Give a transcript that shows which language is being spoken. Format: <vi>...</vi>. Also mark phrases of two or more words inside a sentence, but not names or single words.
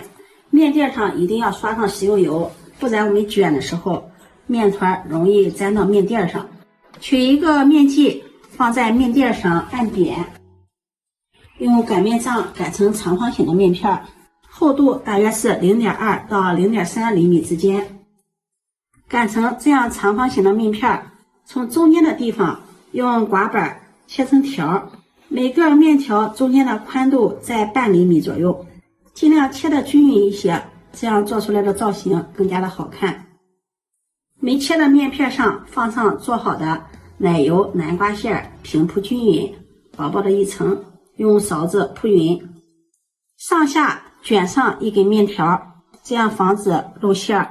<zh>面墊上一定要刷上食用油，不然我們捲的時候面团容易粘到面墊上。取一個面劑放在面墊上按扁，用擀面杖擀成長方形的面片，厚度大約是 0.2 到 0.3 厘米之間。擀成這樣長方形的面片，從中間的地方用刮板切成條，每個面條中間的寬度在半厘米左右，盡量切得均勻一些，這樣做出來的造型更加的好看。沒切的面片上放上做好的奶油南瓜餡，平鋪均勻，薄薄的一層，用勺子鋪勻，上下捲上一根面條，這樣防止露餡。</zh>